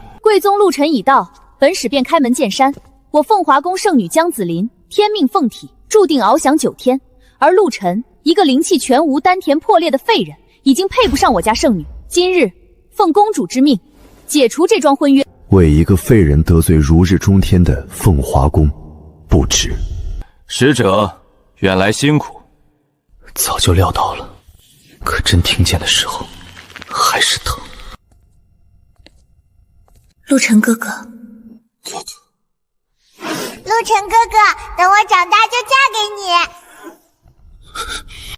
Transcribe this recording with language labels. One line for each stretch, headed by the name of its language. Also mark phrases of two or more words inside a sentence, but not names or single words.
Chinese: 貴宗陸晨已到，本使便開門見山。我鳳華宮聖女江子林，天命鳳體，注定翱翔9天。而陸晨，一個靈氣全無、丹田破裂的廢人，已經配不上我家聖女。今日奉公主之命，解除這樁婚約。為一個廢人得罪如日中天的鳳華宮，不值。使者遠來辛苦。早就料到了，可真听見的時候，還是疼。陆晨哥哥，陆晨哥哥，等我長大就嫁給你。